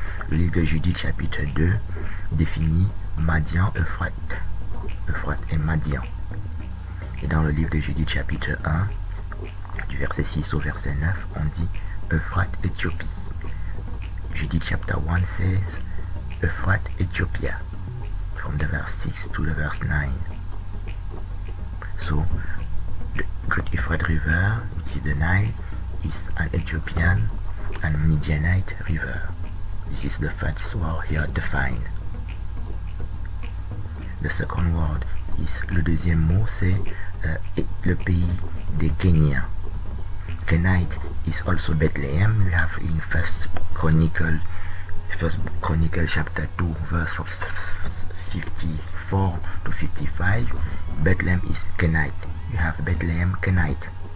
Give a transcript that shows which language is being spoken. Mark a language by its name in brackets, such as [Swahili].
[French] Le livre de Judith chapitre 2 définit Madian, Euphrate et Madian. Et dans le livre de Judith chapitre 1, du verset 6 au verset 9, on dit Euphrate, Éthiopie. [English] Judith chapter 1 says Euphrate, Ethiopia, from the verse 6 to the verse 9. So, the great Euphrates river, which is the Nile, is an Ethiopian and Midianite river. This is the first word here defined. The second word is, [French] le deuxième mot c'est le pays des Kéniens. [English] Kenite is also Bethlehem. We have in First Chronicle chapter 2 verse 54 to 55. Bethlehem is Kenite. You have Bethlehem, Kenite.